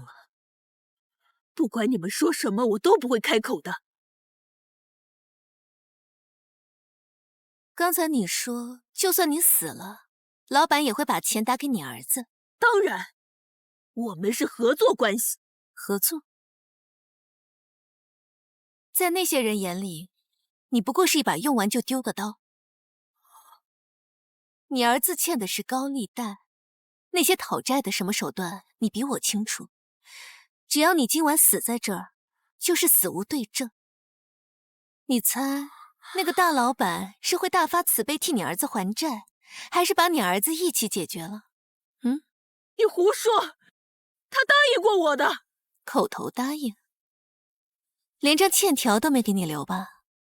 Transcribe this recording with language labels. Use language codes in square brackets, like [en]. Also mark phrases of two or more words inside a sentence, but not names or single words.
[zh] 不管你們說什麼，我都不會開口的。剛才你說，就算你死了，老闆也會把錢打給你兒子，當然，我們是合作關係。合作？在那些人眼裡，你不過是一把用完就丟的刀。你兒子欠的是高利貸，那些討債的什麼手段，你比我清楚。只要你今晚死在這兒，就是死無對證。你猜，那個大老闆是會大發慈悲替你兒子還債，還是把你兒子一起解決了？嗯？你胡說！他答應過我的。口頭答應，連張欠條都沒給你留吧？